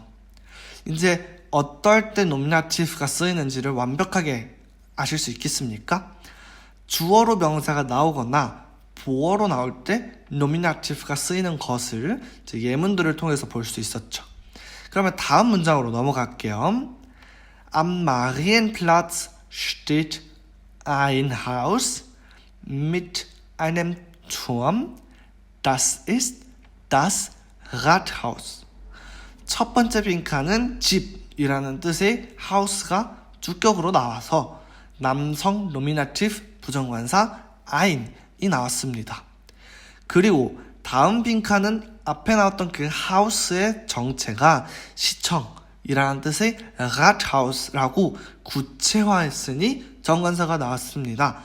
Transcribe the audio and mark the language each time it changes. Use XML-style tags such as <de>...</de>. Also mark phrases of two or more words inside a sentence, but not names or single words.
<ko>이제 어떨 때 노미나티브가 쓰이는지를 완벽하게 아실 수 있겠습니까? 주어로 명사가 나오거나 보어로 나올 때 노미나티브가 쓰이는 것을 예문들을 통해서 볼 수 있었죠. 그러면 다음 문장으로 넘어갈게요.</ko> <de>Am Marienplatz steht ein Haus mit einem Turm. Das ist das Rathaus.</de> <ko>첫 번째 빈칸은 집이라는 뜻의 house가 주격으로 나와서 남성 노미나티브 부정관사 ein이 나왔습니다. 그리고 다음 빈칸은 앞에 나왔던 그 house의 정체가 시청이라는 뜻의 Rathhaus라고 구체화했으니 정관사가 나왔습니다.</ko>